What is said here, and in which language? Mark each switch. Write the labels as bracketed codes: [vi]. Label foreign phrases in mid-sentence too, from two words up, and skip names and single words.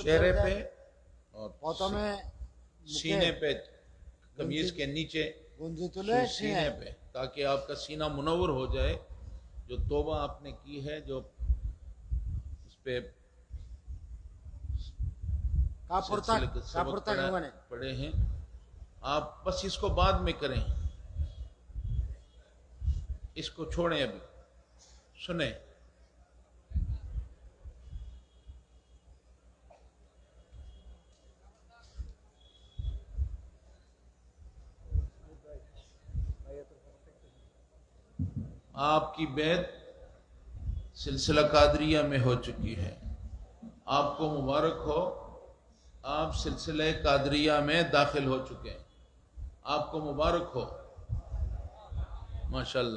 [ur] چہرے پہ اور [bn] প্রথমে [ur] سینے پہ، قمیض کے نیچے گنجی تلے سینے پہ، تاکہ آپ کا سینہ منور ہو جائے۔ جو توبہ آپ نے کی ہے، جو اس پہ [bn] কাপড় [ur] سبق [bn] থাক ওখানে। [ur] پڑھے ہیں، آپ بس اس کو بعد میں کریں، اس کو چھوڑیں، ابھی سنیں۔ آپ کی بیعت سلسلہ قادریہ میں ہو چکی ہے، آپ کو مبارک ہو، آپ سلسلہ قادریہ میں داخل ہو چکے ہیں، آپ کو مبارک ہو، ماشاءاللہ۔